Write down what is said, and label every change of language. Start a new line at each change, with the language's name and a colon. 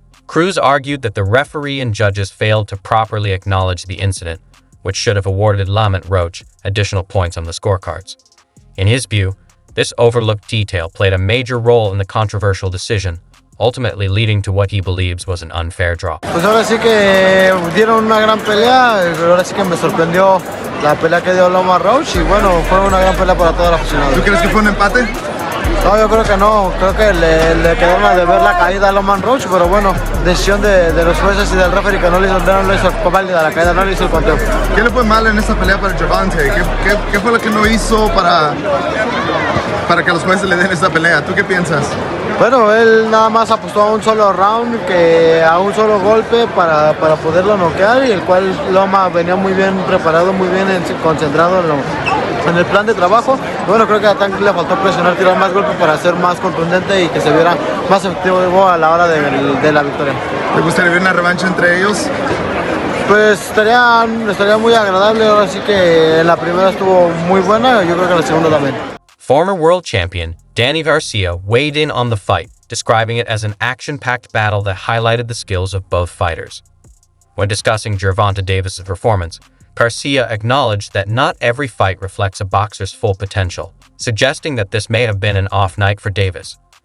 English: Cruz argued that the referee and judges failed to properly acknowledge the incident, which should have awarded Lamont Roach additional points on the scorecards. In his view, this overlooked detail played a major role in the controversial decision, ultimately leading to what he believes was an unfair draw.
Spanish: Pues ahora sí que dieron una gran pelea, ahora sí que me sorprendió la pelea que dio Lamont Roach y bueno, fue una gran pelea para todos los aficionados. ¿Tú crees que fue un empate? No, yo creo que no, creo que le quedaron a deber la caída a Lamont Roach, pero bueno, decisión de los jueces y del referee que no le hizo válida la caída, no le hizo el conteo. ¿Qué le fue mal en esta pelea para Gervonta? ¿Qué fue lo que no hizo para que los jueces le den esta pelea? ¿Tú qué piensas? Bueno, él nada más apostó a un solo round, a un solo golpe para poderlo noquear, y el cual Loma venía muy bien preparado, muy bien concentrado en el plan de trabajo. Bueno, creo que a Tank le faltó presionar, tirar más golpes para ser más contundente y que se viera más efectivo a la hora de la victoria. ¿Te gustaría ver una revancha entre ellos? Pues estaría muy agradable. Ahora sí que la primera estuvo muy buena, yo creo que la segunda también.
English: Former world champion Danny Garcia weighed in on the fight, describing it as an action-packed battle that highlighted the skills of both fighters. When discussing Gervonta Davis's performance, Garcia acknowledged that not every fight reflects a boxer's full potential, suggesting that this may have been an off night for Davis.